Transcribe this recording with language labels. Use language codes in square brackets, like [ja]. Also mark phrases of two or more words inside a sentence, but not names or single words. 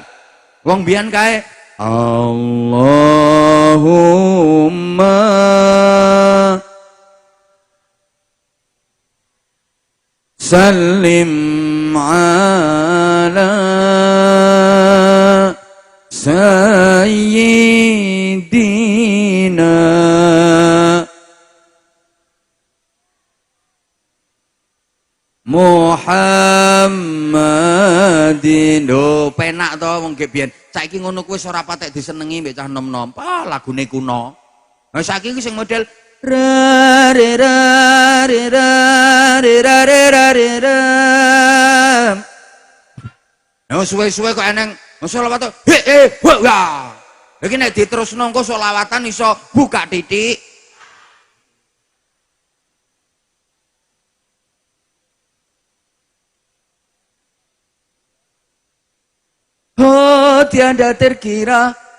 [jv] Wong biyen kae [ar] اللهم سلم على سيدنا محمد. [jv] Lho penak to wong ge biyen. Saiki ngono kuwi ora patek disenengi mbek cah nom-nom. Ah lagune kuno. Nah saiki iki sing model ra re ra re ra re ra re ra re ra. Nah suwe-suwe kok eneng selawat he ya. Iki nek diterusno engko selawatan iso buka titik. [id] Oh tiada terkira.